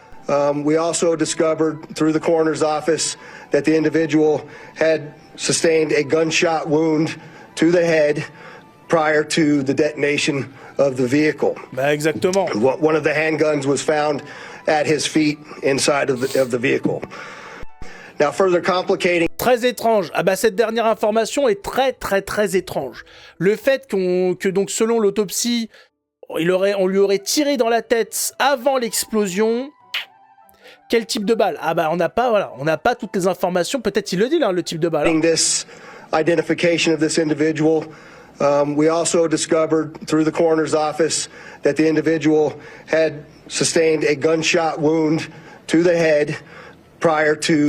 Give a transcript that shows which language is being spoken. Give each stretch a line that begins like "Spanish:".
English: We also discovered through the coroner's office that the individual had sustained a gunshot wound to the head prior to the detonation of the vehicle.
French: Bah exactement.
English: One of the handguns was found at his feet inside of the vehicle. Now further complicating.
French: Très étrange. Ah bah cette dernière information est très étrange. Le fait que donc selon l'autopsie, on lui aurait tiré dans la tête avant l'explosion. Quel type de balle? Ah bah on n'a pas toutes les informations. Peut-être il le dit là, le type de balle.
English: This identification of this individual. We also discovered through the coroner's office that the individual had sustained a gunshot wound to the head prior to.